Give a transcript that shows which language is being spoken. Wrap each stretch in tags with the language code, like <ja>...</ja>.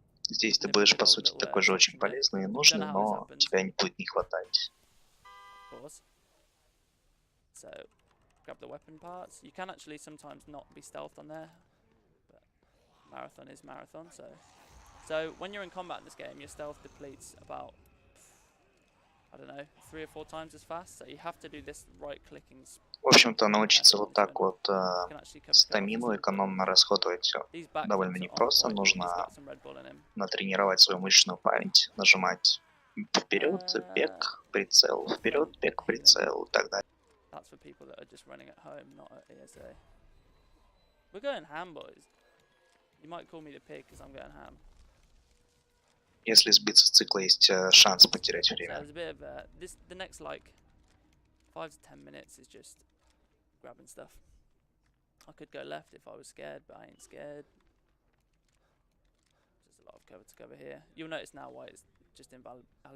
<ru>Здесь ты будешь, по сути, такой же очень полезный и нужный, но тебя не будет не хватать.</ru> <en>So, grab the weapon parts. You can actually sometimes not be stealthed on there, but marathon is marathon. So when you're in combat in this game, your stealth depletes about, I don't know, 3 or 4 times as fast. So you have to do this right-clicking.</en> <ru>В общем-то, научиться вот так вот стамину экономно расходовать довольно непросто. Нужно натренировать свою мышечную память, нажимать вперед, бег, прицел, вперед, бег, прицел и так далее.</ru> <en>That's for people that are just running at home, not at ESA. We're going ham, boys. You might call me the pig because I'm going ham.</en> <ru>Если сбиться с цикла, есть шанс потерять время.</ru> <en>So there's a bit of the next like 5 to 10 minutes is just grabbing stuff. I could go left if I was scared, but I ain't scared. There's a lot of cover to cover here. You'll notice now why it's just invalid.</en>